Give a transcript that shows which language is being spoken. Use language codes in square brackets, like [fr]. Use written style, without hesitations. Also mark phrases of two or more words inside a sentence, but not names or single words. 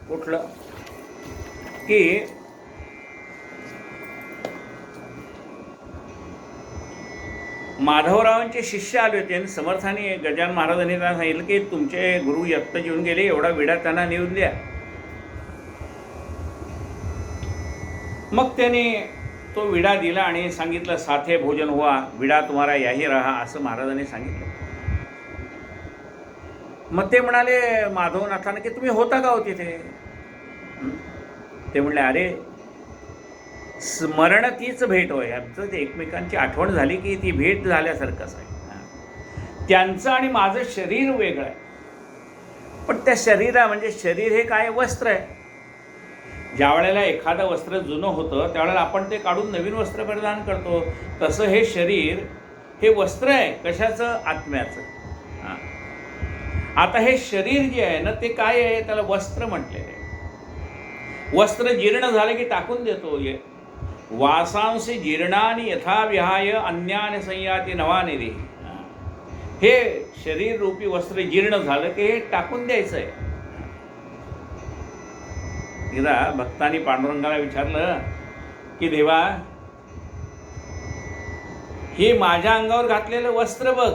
[mr] कुठलं की माधवरावांचे शिष्य आले होते आणि समर्थाने गजानन महाराजांनी त्यांना सांगितलं की तुमचे गुरु यत्त जेवून गेले, एवढा विडा त्यांना नेऊन द्या. मग त्याने तो विडा दिला आणि सांगितलं [hi] साथे भोजन हुआ, विडा तुम्हारा याही रहा, [mr] असं महाराजांनी सांगितलं. मग ते म्हणाले माधवनाथांना की तुम्ही होता का हो तिथे. ते म्हणले अरे स्मरण तीच भेट होय. आमचं ते एकमेकांची आठवण झाली की ती भेट झाल्यासारखंच आहे. त्यांचं आणि माझं शरीर वेगळं आहे, पण त्या म्हणजे शरीर हे काय वस्त्र आहे. ज्या वेळेला एखादं वस्त्र जुनं होतं त्यावेळेला आपण ते काढून नवीन वस्त्र परिधान करतो. तसं हे शरीर हे वस्त्र आहे. कशाचं, आत्म्याचं. आता हे शरीर जे आहे ना ते काय आहे, त्याला वस्त्र म्हटलेलं आहे. वस्त्र जीर्ण झालं की टाकून देतो. [sa] वासांसी जीर्णानि यथा विहाय अन्यान संयाती नवाने दे. [mr] हे शरीर रूपी वस्त्र जीर्ण झालं की हे टाकून द्यायचं आहे. एकदा भक्तांनी पांडुरंगाला विचारलं की देवा हे माझ्या अंगावर घातलेलं वस्त्र बघ.